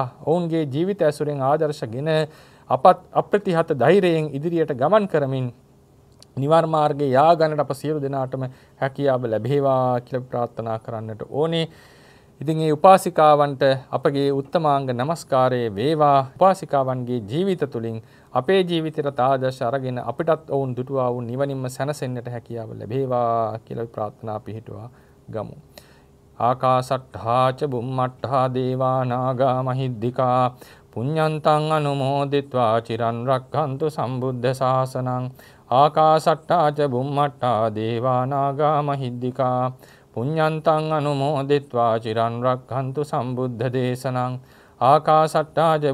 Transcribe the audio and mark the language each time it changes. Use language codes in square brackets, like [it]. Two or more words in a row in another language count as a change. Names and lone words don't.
[si] ඔවුන්ගේ ජීවිත ඇසුරෙන් ආදර්ශගෙන අප්‍රතිහත ධෛර්යයෙන් ඉදිරියට ගමන් කරමින් නිවන් මාර්ගයේ යා ගන්නට අප සියලු දෙනාටම හැකියාව ලැබේවා කියලා ප්‍රාර්ථනා කරන්නට ඕනේ. ඉතින් මේ උපාසිකාවන්ට අපගේ උත්තමාංග නමස්කාරය වේවා. උපාසිකාවන්ගේ ජීවිත තුළින් අපේ ජීවිතයට ආදර්ශ අරගෙන අපිටත් ඔවුන් දුටුවා වූ නිවනින්ම සැනසෙන්නට හැකියාව ලැබේවා කියලා ප්‍රාර්ථනා පිහිටුවා ගමු. [pi] ආකාසට්ඨා ච බුම්මට්ඨා දේවා නාග මහිද්దికා පුඤ්ඤන්තං අනුමෝදිත්වා චිරන් රක්ඛන්තු සම්බුද්ධ ශාසනං ආකාසට්ටා ච බුම්මට්ටා දේවා නාග මහිද්దికා පුඤ්ඤන්තං අනුමෝදිත්වා චිරන් රක්ඛන්තු සම්බුද්ධ දේශනං ආකාසට්ටා ච